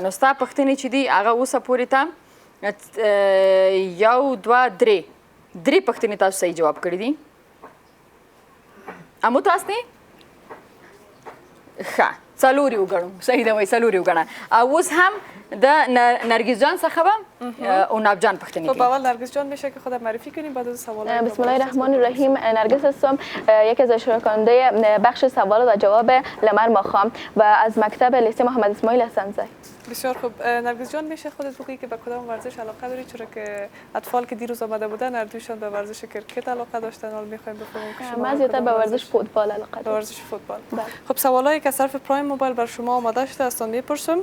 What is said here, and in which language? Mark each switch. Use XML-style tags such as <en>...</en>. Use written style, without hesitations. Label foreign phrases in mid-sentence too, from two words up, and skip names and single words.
<ps>نو ستا پوښتنې چې دي هغه اوسه پورې ته 1 2 3 پوښتنې تاسو صحیح جواب کړي دي. امو تاسو نه ښه څلور یې وګڼو. صحیح ده وایي څلور یې وګڼه. او اوس هم د نرگس جان څخه به اوناب جان پوښتنې</ps> <fa>خب اول نرگس جان میشه که خودت معرفی کنیم بعد از سوال. بسم الله الرحمن الرحیم. نرگس هستم یکی از اشتراک کننده بخش سوال و جواب لمر ماخام و از مکتب لیسه محمد اسماعیل حسن‌زی. بسیار خوب. نرگس جان میشه خودت بگویی که به کدام ورزش علاقه داری؟ چرا که اطفال که دیروز آمده بودن هر دویشان به ورزش کرکت علاقه داشتن. حالا میخوایم بفهمیم که شما من زیادتر به ورزش فوتبال علاقه دارم. به ورزش فوتبال. خب سوالایی که از طرف پرایم موبایل بر شما آماده شده است میپرسم.</fa>